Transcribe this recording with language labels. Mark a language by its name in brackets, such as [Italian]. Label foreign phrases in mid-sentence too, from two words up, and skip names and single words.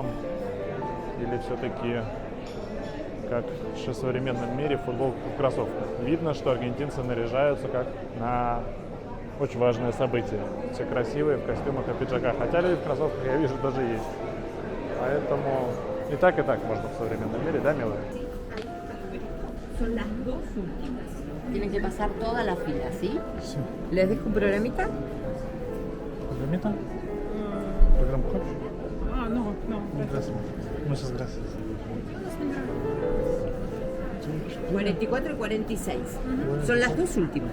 [Russian] Или все-таки, как в современном мире, в футболках и в кроссовках? Видно, что аргентинцы наряжаются как на очень важное событие. Все красивые, в костюмах и пиджаках. Хотя люди в кроссовках, я вижу, даже есть. Поэтому и так можно в современном мире, да, милая? [Spanish] Son las dos últimas. Tienen que pasar toda la fila, ¿sí? ¿Les dejo un programita? Programita? [Russian] Программу хочешь? [Spanish] No. Gracias. Muchas gracias. 44 y 46. Son las dos últimas.